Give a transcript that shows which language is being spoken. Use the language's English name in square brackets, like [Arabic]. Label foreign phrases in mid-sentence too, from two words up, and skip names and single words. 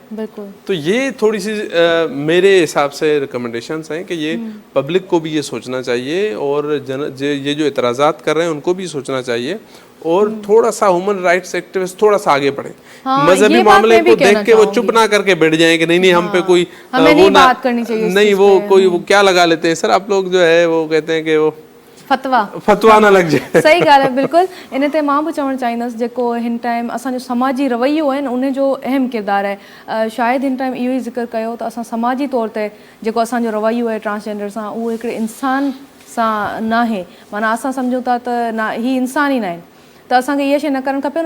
[Urdu] تو یہ تھوڑی سی میرے حساب سے ریکمنڈیشنز ہیں کہ یہ پبلک کو بھی یہ سوچنا چاہیے, اور یہ جو اعتراضات کر رہے ہیں ان کو بھی سوچنا چاہیے, اور تھوڑا سا [English] human rights activist [Urdu] تھوڑا سا آگے بڑھیں. مذہبی معاملے کو دیکھ کے وہ چپ نہ کر کے بیٹھ جائیں کہ نہیں ہم پہ کوئی وہ نہیں, وہ کوئی وہ کیا لگا لیتے ہیں سر آپ لوگ جو ہے وہ کہتے ہیں کہ وہ فتوا نہ لگ جائے. [Sindhi] صحیح ॻाल्हि आहे बिल्कुलु. इन ते मां बि चवणु चाहींदसि जेको हिन टाइम असांजो समाजी रवैयो आहे न उन जो अहम किरदारु आहे. शायदि हिन टाइम इहो ई ज़िक्र कयो त असां समाजी तौर ते जेको असांजो रवैयो आहे ट्रांसजेंडर सां, उहो हिकिड़े इंसान सां न आहे, माना असां सम्झूं था त न ही इंसान ई न आहिनि, त असांखे इहा शइ न करणु खपे।